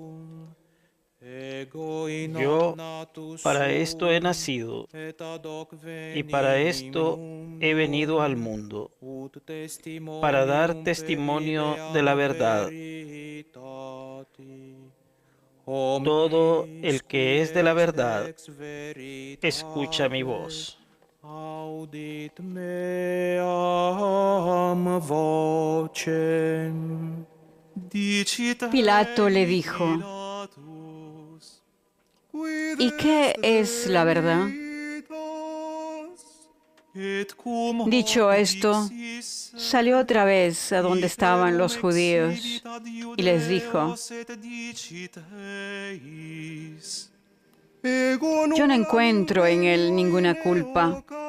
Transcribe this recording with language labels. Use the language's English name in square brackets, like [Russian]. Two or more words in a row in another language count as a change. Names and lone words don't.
[Spanish] Yo para esto he nacido y para esto he venido al mundo, para dar testimonio de la verdad. Todo el que es de la verdad escucha mi voz. [Latin] Audit meam vocem. [Spanish] Pilato le dijo: ¿y qué es la verdad? Dicho esto, salió otra vez a donde estaban los judíos y les dijo: yo no encuentro en él ninguna culpa.